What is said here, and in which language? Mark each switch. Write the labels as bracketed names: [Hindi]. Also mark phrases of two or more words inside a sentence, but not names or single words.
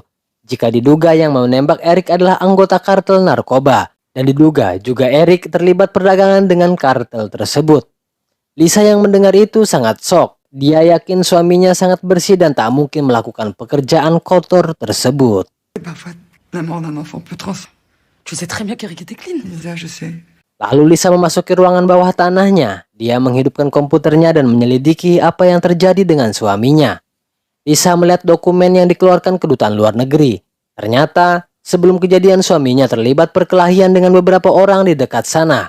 [Indonesian] Jika diduga yang menembak Eric adalah anggota kartel narkoba dan diduga juga Eric terlibat perdagangan dengan kartel tersebut. Lisa yang mendengar itu sangat shock. Dia yakin suaminya sangat bersih dan tak mungkin melakukan pekerjaan kotor tersebut. [French] Et parfois, la mort d'un enfant peut transformer. Tu sais très bien qu'Eric était clean. Lisa, je sais. [Indonesian] Lalu Lisa memasuki ruangan bawah tanahnya. Dia menghidupkan komputernya dan menyelidiki apa yang terjadi dengan suaminya. Lisa melihat dokumen yang dikeluarkan kedutaan luar negeri. Ternyata sebelum kejadian suaminya terlibat perkelahian dengan beberapa orang di dekat sana.